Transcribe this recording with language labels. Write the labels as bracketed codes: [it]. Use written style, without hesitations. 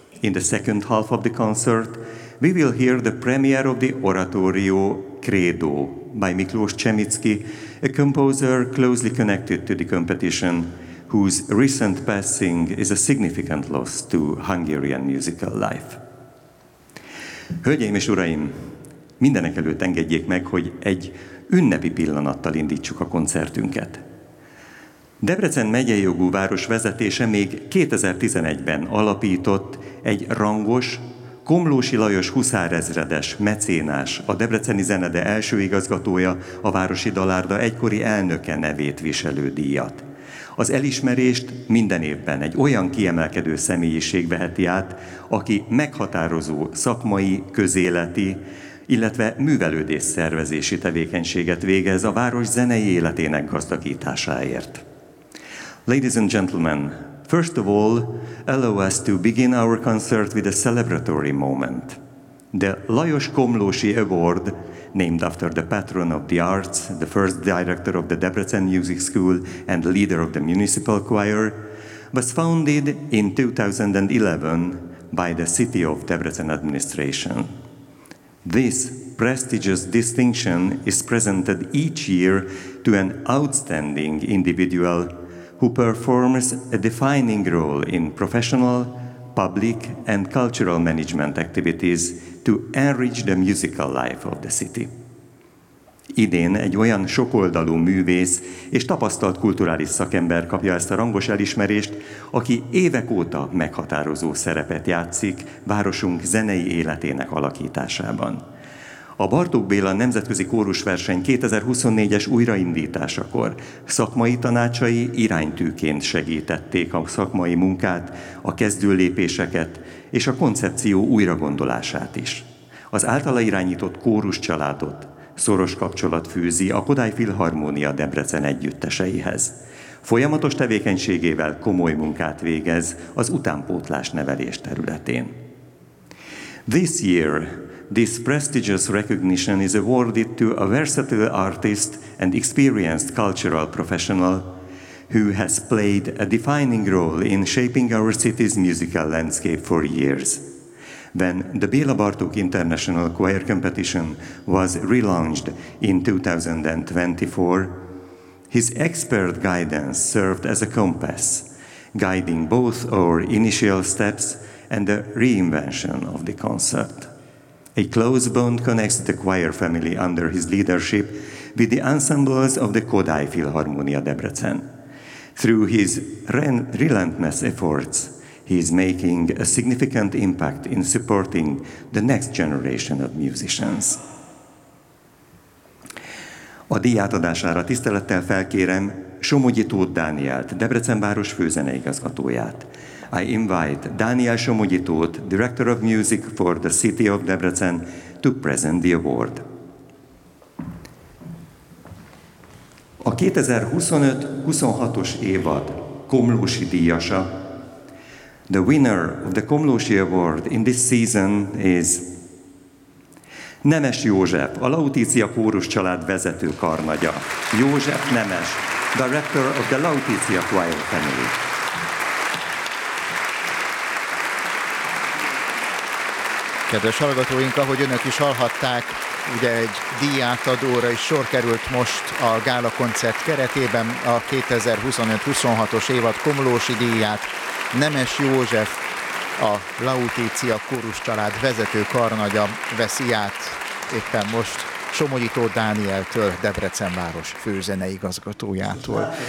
[en] In the second half of the concert, we will hear the premiere of the oratorio Credo by Miklós Csemicki, a composer closely connected to the competition, whose recent passing is a significant loss to Hungarian musical life. [hu] Hölgyeim és uraim, mindenek előtt engedjék meg, hogy egy ünnepi pillanattal indítsuk a koncertünket. Debrecen megyei jogú város vezetése még 2011-ben alapított egy rangos, Komlósi Lajos huszárezredes mecénás, a debreceni zenede első igazgatója, a Városi Dalárda egykori elnöke nevét viselő díjat. Az elismerést minden évben egy olyan kiemelkedő személyiség veheti át, aki meghatározó szakmai, közéleti, illetve művelődés szervezési tevékenységet végez a város zenei életének gazdagításáért. [en] Ladies and gentlemen, first of all, allow us to begin our concert with a celebratory moment. The Lajos Komlósi Award, named after the patron of the arts, the first director of the Debrecen Music School and leader of the municipal choir, was founded in 2011 by the City of Debrecen administration. This prestigious distinction is presented each year to an outstanding individual who performs a defining role in professional, public and cultural management activities to enrich the musical life of the city. [hu] Idén egy olyan sokoldalú művész és tapasztalt kulturális szakember kapja ezt a rangos elismerést, aki évek óta meghatározó szerepet játszik városunk zenei életének alakításában. A Bartók Béla Nemzetközi Kórusverseny 2024-es újraindításakor szakmai tanácsai iránytűként segítették a szakmai munkát, a kezdő lépéseket és a koncepció újragondolását is. Az általa irányított kórus családot szoros kapcsolat fűzi a Kodály Filharmónia Debrecen együtteseihez. Folyamatos tevékenységével komoly munkát végez az utánpótlás nevelés területén. [en] This year, this prestigious recognition is awarded to a versatile artist and experienced cultural professional who has played a defining role in shaping our city's musical landscape for years. When the Béla Bartók International Choir Competition was relaunched in 2024, his expert guidance served as a compass, guiding both our initial steps and the reinvention of the concert. A close bond connects the choir family under his leadership with the ensembles of the Kodály Philharmonia Debrecen. Through his relentless efforts, he is making a significant impact in supporting the next generation of musicians. [hu] A díjátadására tisztelettel felkérem Somogyi Tóth Dánielt, Debrecen város főzeneigazgatóját. [en] I invite Dániel Somogyi Tóth, Director of Music for the City of Debrecen, to present the award. [hu] A 2025-26-os évad Komlósi díjasa. [en] The winner of the Komlósi Award in this season is Nemes József, [hu] a Laudícia kórus család vezető karnagya. [en] József Nemes, director of the Laudícia Choir Family. [hu] Kedves hallgatóink, ahogy önök is hallhatták, ugye egy díjátadóra is sor került most a gála koncert keretében a 2025-26-os évad Komlósi díját. Nemes József, a Laudícia kórus család vezető karnagya veszi át éppen most Somogyi Tóth Dánieltől, Debrecen város főzeneigazgatójától.